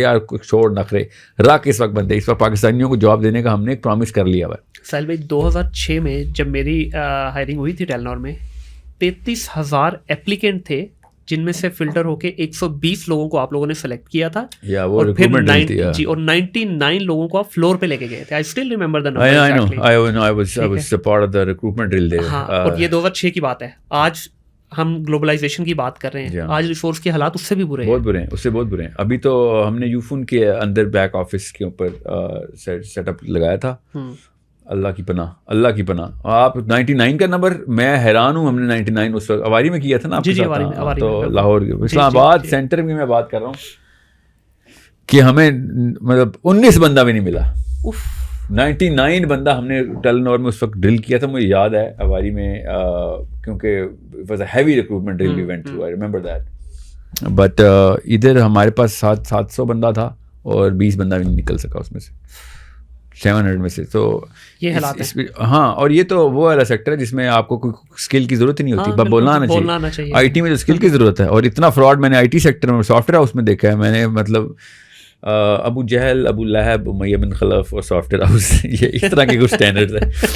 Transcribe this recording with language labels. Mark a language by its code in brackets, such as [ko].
[ur] یار چھوڑ نخرے رکھ, اس وقت بندے, اس وقت پاکستانیوں کو جاب دینے کا ہم نے ایک پرومس کر لیا ہوا ہے. ساحل بھائی 2006 میں جب میری ہائرنگ ہوئی تھی ٹیلنور میں, 33,000 اپلیکینٹ تھے, جن میں سے فلٹر ہو کے 120 لوگوں کو آپ لوگوں نے سلیکٹ کیا تھا, اور پھر 99 لوگوں کو آپ فلور پہ لے کے گئے تھے. [en] I still remember the number. I was a part of the recruitment drill there. [ur] اور یہ 2006 کی بات ہے. آج ہم گلوبلائزیشن کی بات کر رہے ہیں, آج ریسورس کے حالات اس سے بھی برے ہیں, بہت برے ہیں, اس سے بہت برے ہیں. ابھی تو ہم نے یوفون کے اندر بیک آفس کے اوپر سیٹ اپ لگایا تھا. اللہ کی پناہ. آپ 99 کا نمبر, میں حیران ہوں. ہم نے 99 اس وقت اواری میں کیا تھا نا, تو لاہور اسلام آباد سینٹر میں میں بات کر رہا ہوں کہ ہمیں مطلب 19 بندہ بھی نہیں ملا. 99 بندہ ہم نے ٹیلنور میں اس وقت ڈرل کیا تھا. مجھے یاد ہے اواری میں, کیونکہ [en] it was a heavy recruitment drill we went through. I remember that. [ur] But ادھر ہمارے پاس 700 بندہ تھا اور 20 بندہ بھی نہیں نکل سکا اس میں سے, 700 میں سے. تو یہ حالات ہیں. ہاں, اور یہ تو وہ والا سیکٹر ہے جس میں آپ کو کوئی اسکل کی ضرورت ہی نہیں ہوتی, بس بولنا آنا چاہیے. آئی ٹی میں جو اسکل کی ضرورت ہے, اور اتنا فراڈ میں نے آئی ٹی سیکٹر میں سافٹ ویئر ہاؤس میں دیکھا ہے. میں نے مطلب ابو جہل, ابو لہب, امیہ بن خلف اور سافٹ ویئر ہاؤس, یہ اس طرح کے کچھ اسٹینڈرڈ ہیں.